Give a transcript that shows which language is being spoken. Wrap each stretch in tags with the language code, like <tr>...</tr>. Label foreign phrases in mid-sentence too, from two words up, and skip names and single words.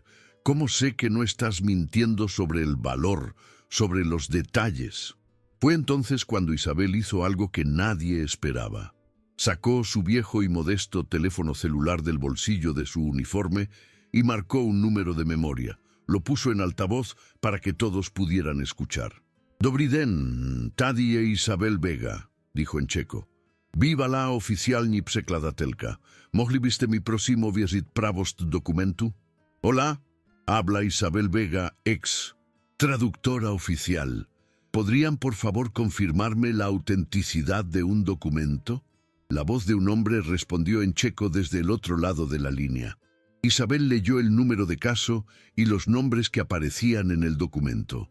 <es>¿Cómo sé que no estás mintiendo sobre el valor, sobre los detalles? Fue entonces cuando Isabel hizo algo que nadie esperaba. Sacó su viejo y modesto teléfono celular del bolsillo de su uniforme y marcó un número de memoria. Lo puso en altavoz para que todos pudieran escuchar.</es> <cs>Dobrý den, tady je Isabel Vega,</cs> <es>dijo en checo.</es> <cs>Bývalá oficiální překladatelka. Mohli byste mi prosím ověřit pravost dokumentu?</cs> <es>Hola, habla Isabel Vega, ex traductora oficial. ¿Podrían por favor confirmarme la autenticidad de un documento? La voz de un hombre respondió en checo desde el otro lado de la línea. Isabel leyó el número de caso y los nombres que aparecían en el documento.</es>